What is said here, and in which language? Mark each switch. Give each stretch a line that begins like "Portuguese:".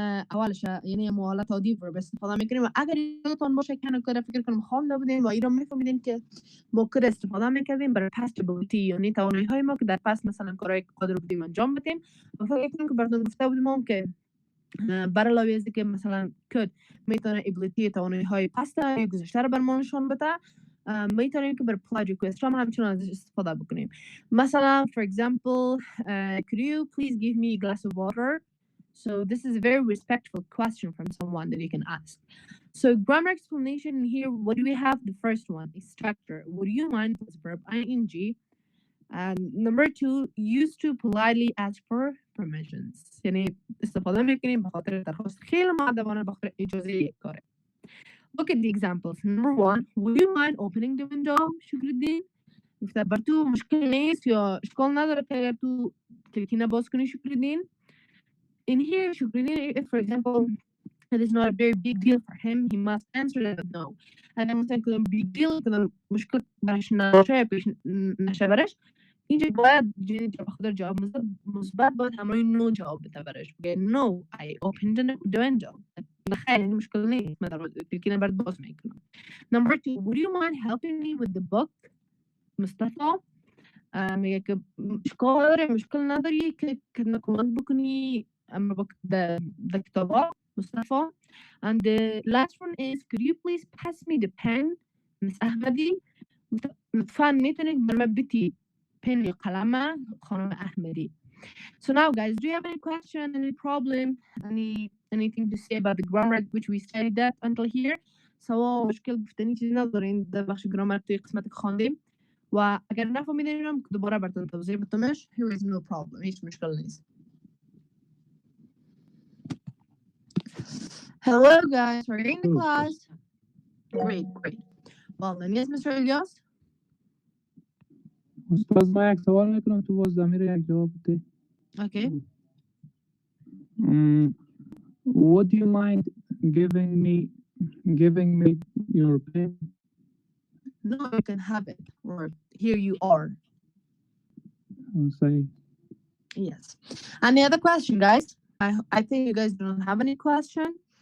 Persian: اولش یعنی حالت عادی verb استفاده میکنیم و اگر یادتون باشه که کار فکر کنم خوانده بودین و این رو میفهمیدین که ما could استفاده میکردیم برای past ability یعنی توانایی های ما که در past مثلا کارهای قادر بودیم انجام بدیم و فکر کنم که براتون گفته بودیم که برای علاوه از که مثلا could میتونه ability توانایی های past یا گذشته رو بر ما نشون بده میتونیم که بر apply request هم همچنان ازش استفاده بکنیم مثلا
English: for example could you please give me a glass of water. So this is a very respectful question from someone that you can ask. So grammar explanation in here, what do we have? The first one is structure. Would you mind plus verb ing. And number 2, used to politely ask for permissions.
Persian: يعني استفاده میکنیم به خاطر درخواست خیلی مؤدبانه به خاطر اجازه یک کاره.
English: Look at the examples. Number 1, would you mind opening the window?
Persian: شکرالدین. گفته بر تو مشکل نیست یا اشکال نداره که اگر تو کلیدینه باز کنی شکرالدین.
English: In here, if for example, it is not a very big deal for him, he must answer that no.
Persian: اگر مثلا کدام big deal کدام مشکل برش نشه پیش نشه برش اینجا باید به خاطر جواب مثبت باید همراه نو جواب بده برش بگه
English: no I opened the window
Persian: بخیر این مشکل نیست من در کلیدینه برات باز میکنم.
English: Number 2, would you mind helping me with the book?
Persian: مصطفی میگه که مشکل نداری که کمک بکنی the کتابا مصطفی.
English: And the last one is could you please pass me the pen Miss Ahmadi
Persian: لطفا میتونی بر من بتی پن یا قلمه خانم احمدی.
English: So now, guys, do you have any question, any problem, anything to say about the grammar which we studied that until here؟
Persian: سواء مشکل گفتنی چیزی ندارین در بخش گرامر توی قسمت خواندیم و اگر نفهمیدینم دوباره براتون توضیح بدمش.
English: Here is no problem.
Persian: هیچ مشکل نیست.
English: Hello guys, we're in the class. Great. Well then, yes, Mr. Ilyas.
Persian: استاد ما یک سوال میکنم تو باز ضمیر یک جواب بده.
English: Okay. Would you mind giving me your pen? No, you can have it. Or here you are. I'll say. Yes. Any other question, guys? I think you guys don't have any question.